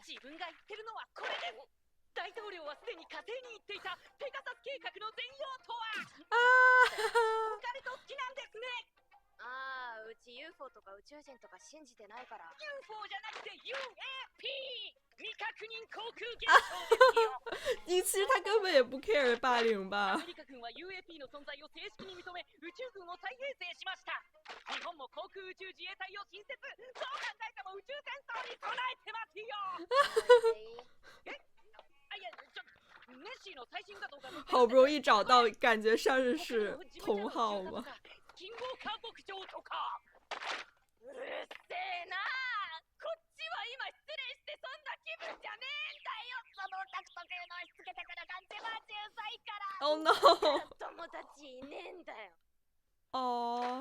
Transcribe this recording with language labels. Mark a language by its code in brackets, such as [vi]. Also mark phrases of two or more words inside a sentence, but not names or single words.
[ja] 自分が言ってるのはこれです。大統領はすでに火星に行っていたペガサス計画の全容とは。 [zh] 啊， [ja] オカルト好きなんですね。ああ、うち UFO とか宇宙人とか信じてないから。 UFO じゃなくて UAP 未確認航空現象ですよ。 [zh] 你其实他根本也不 care 霸凌吧 [ja] アメ？リカ軍は UAP の存在を正式に認め宇宙軍を再編成しました。日本も航空宇宙自衛隊を新設。どう考えても宇宙戦争に備えてますよ。哎呀，ネッシーの最新画像が [zh] 好不容易找到，感觉上是同号吗？ [ja] キングオーカー牧場とか。うるせえな。こっちは今失礼してそんな気分じゃねえんだよ。そのオタク特有の押し付けてくる感じは小さいから。 [en] Oh no！ [ja] 友達いねえんだよ。 [zh] 哦，